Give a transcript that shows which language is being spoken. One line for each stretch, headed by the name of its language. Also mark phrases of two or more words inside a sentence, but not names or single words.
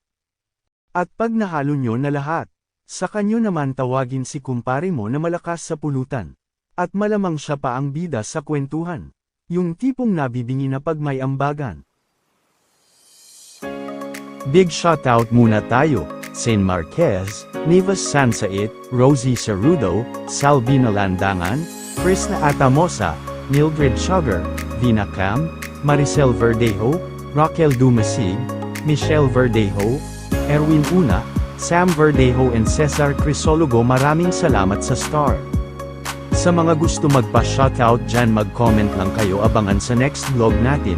Filipino: At pag nahalo nyo na lahat, saka nyo naman tawagin si kumpare mo na malakas sa pulutan. At malamang siya pa ang bida sa kwentuhan. Yung tipong nabibingi na pag may ambagan.
English: Big shoutout
Filipino: muna tayo, Saint Marquez, Nivas Sansait, Rosie Cerudo, Salvina Landangan, Krishna Atamosa, Mildred Sugar, Dina Cam, Maricel Verdejo, Raquel Dumasig, Michelle Verdejo, Erwin Una, Sam Verdejo and Cesar Crisologo. Maraming salamat sa star. Sa mga gusto magpa-shoutout dyan, mag-comment lang kayo. Abangan sa
English: next vlog
Filipino: natin.